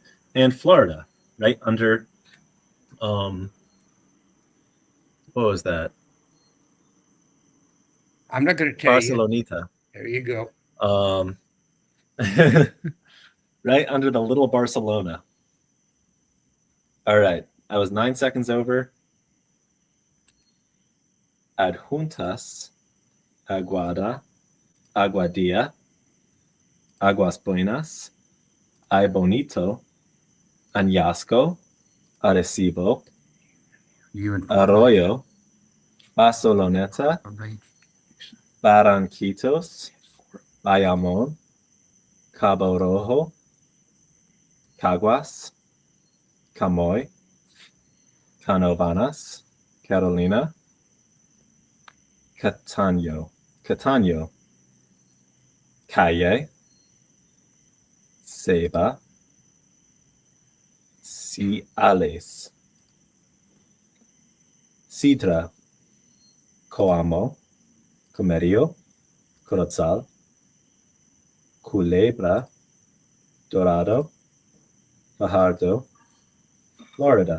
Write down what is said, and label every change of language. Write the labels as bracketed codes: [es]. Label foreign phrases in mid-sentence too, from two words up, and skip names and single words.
[en] And Florida, right under, what was that? I'm not going to tell you. Barceloneta. There you go. Right under the little Barcelona. All right. I was 9 seconds over. Adjuntas, Aguada, Aguadilla, Aguas Buenas, Ay Bonito, Añasco, Arecibo, Arroyo, Barceloneta, Barranquitos, Bayamon, Cabo Rojo, Caguas, Camoy, Canovanas, Carolina, Catano, Calle, Saba, Ciales, Seadra, Coamo, Comerio, Corozal, Culebra, Dorado, Fajardo, Florida.